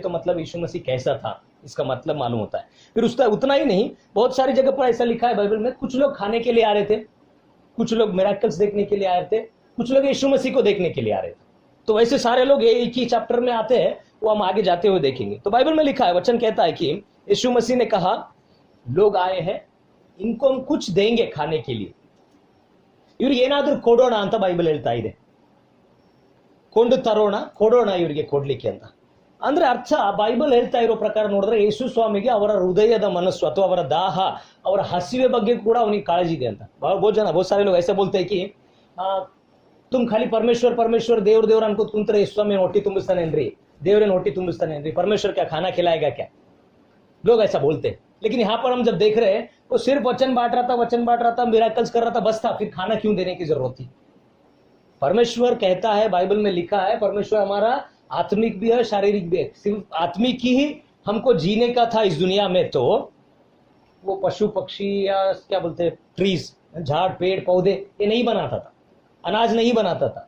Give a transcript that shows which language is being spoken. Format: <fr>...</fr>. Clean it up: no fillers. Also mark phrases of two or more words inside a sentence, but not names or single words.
<hi>तो मतलब यीशु मसीह कैसा था इसका मतलब मालूम होता है. फिर उसका उतना ही नहीं, बहुत सारी जगह पर ऐसा लिखा है बाइबल में, कुछ लोग खाने के लिए आ रहे थे, कुछ लोग मिराकल्स देखने के लिए आ रहे थे, कुछ लोग यीशु मसीह को देखने के लिए आ रहे थे. तो वैसे सारे लोग एक ही चैप्टर में आते हैं, वो हम आगे जाते हुए देखेंगे. तो बाइबल में लिखा है, वचन कहता है कि यीशु मसीह ने कहा लोग आए हैं, इनको हम कुछ देंगे खाने के लिए.</hi> <kn>ಇವ್ರಿಗೆ ಏನಾದ್ರೂ ಕೊಡೋಣ ಅಂತ ಬೈಬಲ್ ಹೇಳ್ತಾ ಇದೆ. ಕೊಂಡು ತರೋಣ, ಕೊಡೋಣ ಇವರಿಗೆ ಕೊಡ್ಲಿಕ್ಕೆ ಅಂತ. ಅಂದ್ರೆ ಅರ್ಥ ಬೈಬಲ್ ಹೇಳ್ತಾ ಇರೋ ಪ್ರಕಾರ ನೋಡಿದ್ರೆ ಯೇಸು ಸ್ವಾಮಿಗೆ ಅವರ ಹೃದಯದ ಮನಸ್ಸು ಅಥವಾ ಅವರ ದಾಹ, ಅವರ ಹಸಿವೆ ಬಗ್ಗೆ ಕೂಡ ಅವನಿಗೆ ಕಾಳಜಿ ಇದೆ ಅಂತ.</kn> <hi>बहुत सारे लोग ऐसे बोलते हैं कि तुम खाली परमेश्वर परमेश्वर देवर देवर</hi> <kn>ಅನ್ಕೋತ ಕುಂತ್ರೆ ಯೇಸು ಸ್ವಾಮಿ ಹೊಟ್ಟಿ ತುಂಬಿಸ್ತಾನೇನ್ರಿ, ದೇವರೇನು ಹೊಟ್ಟಿ ತುಂಬಿಸ್ತಾನೇನ್ರಿ,</kn> <hi>परमेश्वर क्या खाना खिलाएगा क्या, लोग ऐसा बोलते हैं. लेकिन यहाँ पर हम जब देख रहे हैं वो सिर्फ वचन बांट रहा था, मिराकल्स कर रहा था, बस था. फिर खाना क्यों देने की जरूरत थी? परमेश्वर कहता है, बाइबल में लिखा है, परमेश्वर हमारा आत्मिक भी है, शारीरिक भी है. सिर्फ आत्मिक ही हमको जीने का था इस दुनिया में, तो वो पशु पक्षी या क्या बोलते हैं ट्रीज, झाड़ पेड़ पौधे ये नहीं बनाता था, अनाज नहीं बनाता था.</hi>